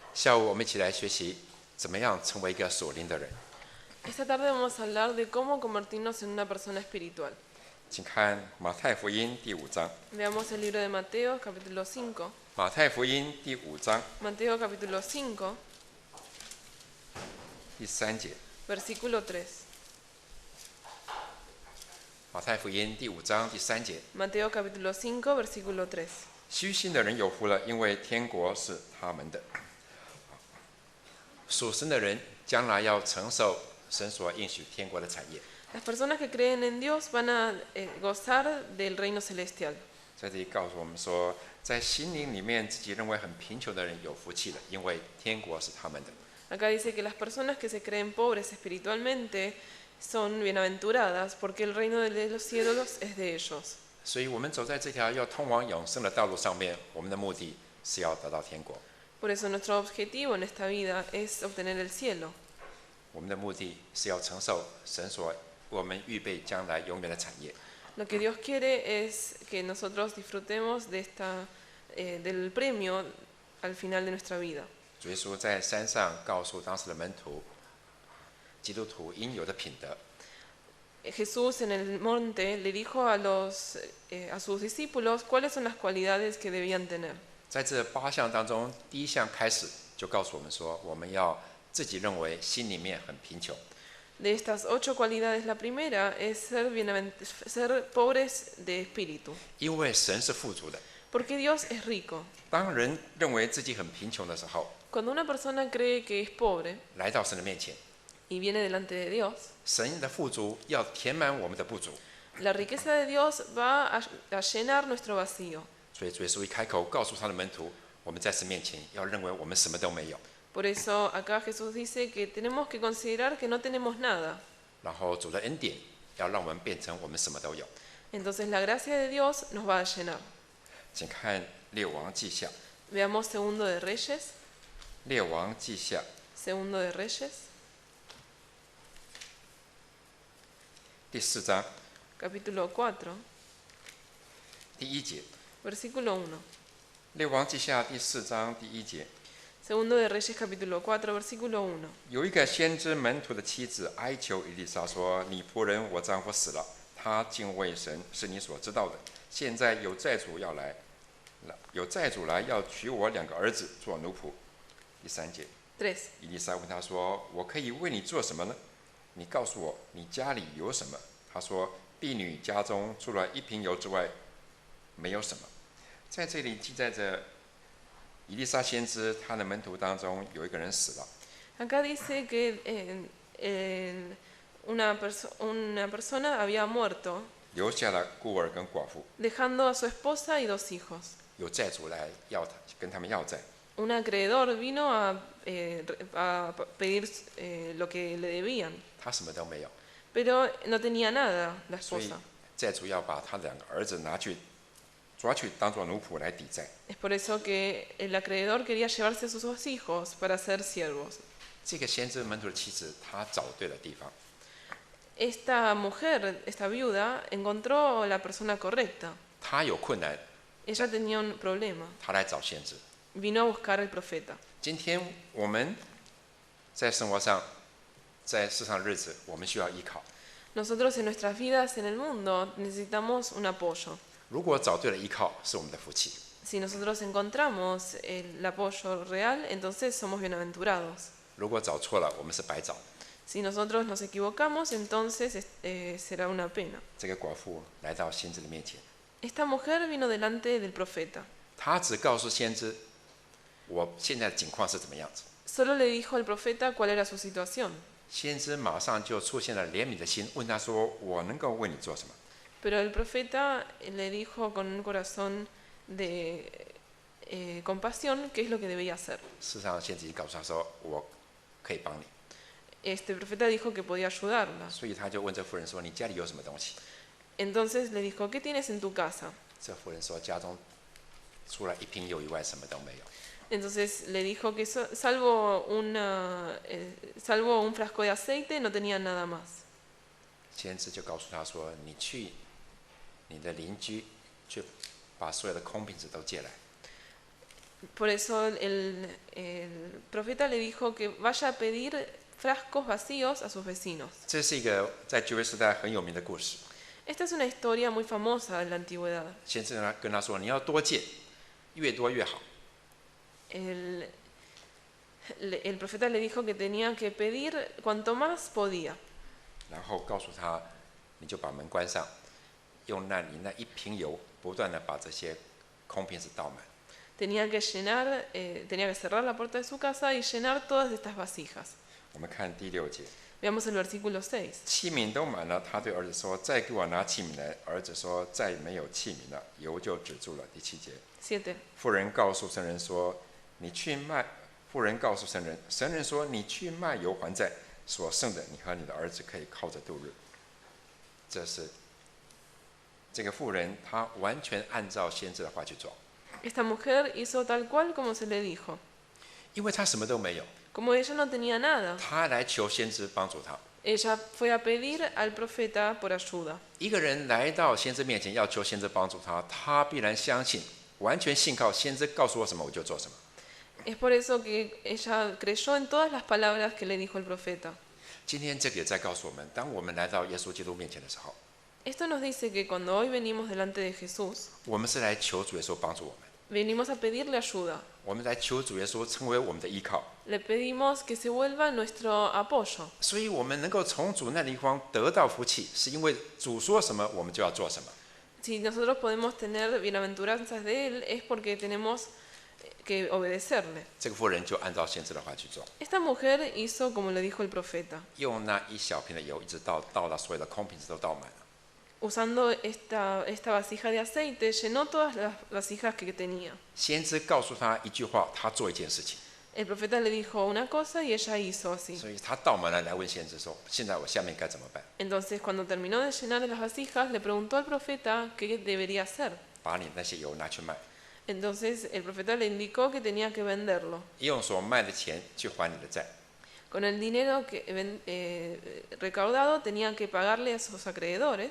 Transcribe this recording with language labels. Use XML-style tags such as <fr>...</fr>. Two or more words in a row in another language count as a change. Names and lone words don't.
<zh>下午我们一起来学习怎么样成为一个属灵的人。</zh> <es>Esta tarde vamos a hablar de cómo convertirnos en una persona espiritual.</es> <zh>请看马太福音第5章。</zh> <es>Veamos el libro de Mateo, capítulo 5.</es> <zh>马太福音第5章</zh> <es>Mateo, capítulo 5,</es> <zh>第3节。</zh> <es>versículo 3.</es> <zh>马太福音第5章第3节。</zh> <es>Mateo, capítulo 5, versículo 3.</es> <zh>虚心的人有福了，因为天国是他们的。属神的人将来要承受神所应许天国的产业。</zh> <es>Las personas que creen en Dios van a gozar del reino celestial.</es> <zh>在这里告诉我们说，在心灵里面自己认为很贫穷的人有福气了，因为天国是他们的。</zh> <es>Acá dice que las personas que se creen pobres espiritualmente son bienaventuradas porque el reino de los cielos es de ellos.</es> <zh>所以我们走在这条要通往永生的道路上面，我们的目的是要得到天国。</zh> <es>Por eso nuestro objetivo en esta vida es obtener el cielo.</es> <zh>我们的目的是要承受神所为我们预备将来永远的产业。</zh> <es>Lo que Dios quiere es que nosotros disfrutemos del premio al final de nuestra vida.</es> <zh>主耶稣在山上告诉当时的门徒，基督徒应有的品德。</zh> <es>Jesús en el monte le dijo a sus discípulos cuáles son las cualidades que debían tener.</es> <zh>在这8项当中，第1项开始就告诉我们说，我们要自己认为心里面很贫穷。</zh> <es>De estas 8 cualidades, la primera es ser pobres de espíritu.</es> <zh>因为神是富足的。</zh> <es>Porque Dios es rico.</es> <zh>当人认为自己很贫穷的时候，</zh> <es>Cuando una persona cree que es pobre</es> <zh>来到神的面前，</zh> <es>y viene delante de Dios,</es> <zh>神的富足要填满我们的不足。</zh> <es>la riqueza de Dios va a llenar nuestro vacío.</es> <zh>所以主耶稣一开口告诉他的门徒，我们在神面前要认为我们什么都没有。</zh> <es>Por eso acá Jesús dice que tenemos que considerar que no tenemos nada.</es> <zh>然后主的恩典要让我们变成我们什么都有。</zh> <es>Entonces la gracia de Dios nos va a llenar.</es> <zh>请看列王记下，</zh> <es>Veamos Segundo de Reyes.</es> <zh>列王记下</zh> <es>Segundo de Reyes,</es> <zh>第4章</zh> <es>capítulo 4,</es> <zh>第1节。</zh> <es>versículo 1.</es> <zh>列王记下第4章第1节。</zh> <es>Segundo de Reyes, capítulo 4, versículo 1.</es> <zh>有一个先知门徒的妻子哀求以利沙说：“你仆人我丈夫死了，他敬畏神，是你所知道的。现在有债主来要娶我2个儿子做奴仆。” 第3节。 3. 以利沙问他说：“我可以为你做什么呢？你告诉我，你家里有什么？” 他说：“婢女家中除了1瓶油之外，没有什么。” 在这里记载着，以利沙先知他的门徒当中有一个人死了。</zh> <es>Acá dice que una persona había muerto,</es> <zh>留下了孤儿跟寡妇，</zh> <es>dejando a su esposa y 2 hijos.</es> <zh>有债主来要他，跟他们要债。</zh> <es>Un acreedor vino a pedir lo que le debían,</es> <zh>他什么都没有，</zh> <es>pero no tenía nada la</es> <zh>所以</zh> <es>esposa.</es> <zh>债主要把他2个儿子抓去当做奴仆来抵债。</zh> <es>Es por eso que el acreedor quería llevarse a sus 2 hijos para ser siervos.</es> <zh>这个先知门徒的妻子，她找对了地方。</zh> <es>Esta mujer, esta viuda, encontró la persona correcta.</es> <zh>她有困难，</zh> <es>Ella tenía un problema.</es> <zh>她来找先知。</zh> <es>Vino a buscar al profeta.</es> <zh>今天我们在生活上，在世上日子，我们需要依靠。</zh> <es>Nosotros en nuestras vidas en el mundo necesitamos un apoyo.</es> <zh>如果找对了依靠，是我们的福气。</zh> <es>Si nosotros encontramos el apoyo real, entonces somos bienaventurados.</es> <zh>如果找错了，我们是白找。</zh> <es>Si nosotros nos equivocamos, entonces será una pena.</es> <zh>这个寡妇来到先知的面前，</zh> <es>Esta mujer vino delante del profeta.</es> <zh>她只告诉先知，我现在的境况是怎么样子。</zh> <es>Solo le dijo al profeta cuál era su situación.</es> <zh>先知马上就出现了怜悯的心，问他说：“我能够为你做什么？”</zh> <es>Pero el profeta le dijo con un corazón de compasión qué es lo que debía hacer.</es> <zh>事实上，先知告诉他说：“我可以帮你。”</zh> <es>Este profeta dijo que podía ayudarla.</es> <zh>所以他就问这妇人说：“你家里有什么东西</zh> <es>Entonces le dijo, ¿qué tienes en tu casa?？”</es> <zh>这妇人说：“家中除了1瓶油以外，什么都没有。”</zh> <es>Entonces le dijo que salvo un frasco de aceite no tenía nada más.</es> <zh>先知就告诉他说：“你去你的邻居，去把所有的空瓶子都借来。”</zh> <es>Por eso el profeta le dijo que vaya a pedir frascos vacíos a sus vecinos.</es> <zh>这是一个在旧约时代很有名的故事。</zh> <es>Esta es una historia muy famosa de la antigüedad.</es> <zh>先知跟他说：“你要多借，越多越好。</zh> <es>El profeta le dijo que tenía que pedir cuanto más podía. ”</es> <zh>然后告诉他：“你就把门关上，用你那一瓶油，不断的把这些空瓶子倒满。</zh> <es>Tenía que cerrar la puerta de su casa y llenar todas estas vasijas. ”</es> <zh>我们看第6节，</zh> <es>Veamos el versículo 6.</es> <zh>器皿都满了，他对儿子说：“再给我拿器皿来。” 儿子说：“再没有器皿了。”油就止住了。第7节， 7. 妇人告诉神人说：“你去卖。”妇人告诉神人，神人说：“你去卖油还债，所剩的你和你的儿子可以靠着度日。” 这是这个妇人，她完全按照先知的话去做，</zh> <es>Esta mujer hizo tal cual como se le dijo.</es> <zh>因为她什么都没有，</zh> <es>Como ella no tenía nada,</es> <zh>她来求先知帮助她。</zh> <es>ella fue a pedir al profeta por ayuda.</es> <zh>一个人来到先知面前要求先知帮助他，他必然相信，完全信靠先知告诉我什么我就做什么。</zh> <es>Es por eso que ella creyó en todas las palabras que le dijo el profeta.</es> <zh>今天这个也在告诉我们，当我们来到耶稣基督面前的时候，</zh> <es>Esto nos dice que cuando hoy venimos delante de Jesús,</es> <zh>我们是来求主耶稣帮助我们，</zh> <es>venimos a pedirle ayuda.</es> <zh>我们来求主耶稣成为我们的依靠，</zh> <es>Le pedimos que se vuelva nuestro apoyo.</es> <zh>所以我们能够从主那地方得到福气，是因为主说什么我们就要做什么。</zh> <es>Si nosotros podemos tener bienaventuranzas de Él, es porque tenemos que obedecerle.</es> <zh>这个妇人就按照先知的话去做，</zh> <es>Esta mujer hizo como le dijo el profeta.</es> <zh>用那一小瓶的油，一直倒到所有的空瓶子都倒满了。</zh> <es>Usando esta vasija de aceite, llenó todas las vasijas que tenía.</es> <zh>先知告诉他一句话，他做一件事情。</zh> <es>El profeta le dijo una cosa y ella hizo así.</es> <zh>所以他倒满了来问先知说：“现在我下面该怎么办？</zh> <es>Entonces, cuando terminó de llenar las vasijas, le preguntó al profeta qué debería hacer.</es> <zh>把你那些油拿去卖，</zh> <es>Entonces, el profeta le indicó que tenía que venderlo.</es> <zh>用所卖的钱去还你的债。</zh> <es>Con el dinero recaudado, tenía que pagarle a sus acreedores.</es>